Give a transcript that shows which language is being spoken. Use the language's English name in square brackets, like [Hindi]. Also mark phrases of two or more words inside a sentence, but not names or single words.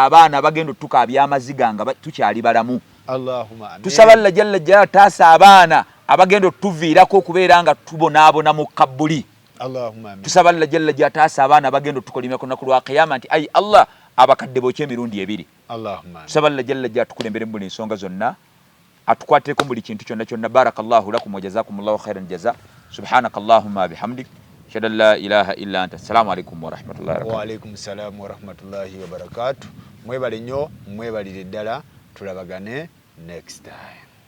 [Ganda] abaana bagenda tukaabya amaziga nga tukyali balamu tusaba Allah [Arabic] جل جلاله [Ganda] taasa abaana abagenda tuviirako okubeera nga tubonaabona mu kabbuli tusaba Allah [Arabic] جل جلاله [Ganda] taasa abaana bagenda tukolimya ku lunaku lwa qiyama nti ayi Allah abakadde bookye emirundi 2 tusaba Allah [Arabic] جل جلاله [Ganda] tukulembere mu buli nsonga zonna atukwateko buli kintu kyonna kyonna [Arabic] بارك الله لكم وجزاكم الله خيرا جزاء سبحانك اللهم وبحمدك أشهد لا إله إلا أنت السلام عليكم ورحمة الله وبركاته وعليكم السلام ورحمة الله وبركاته [Ganda] mwebale nnyo mwebalire ddala tulabagane [English] next time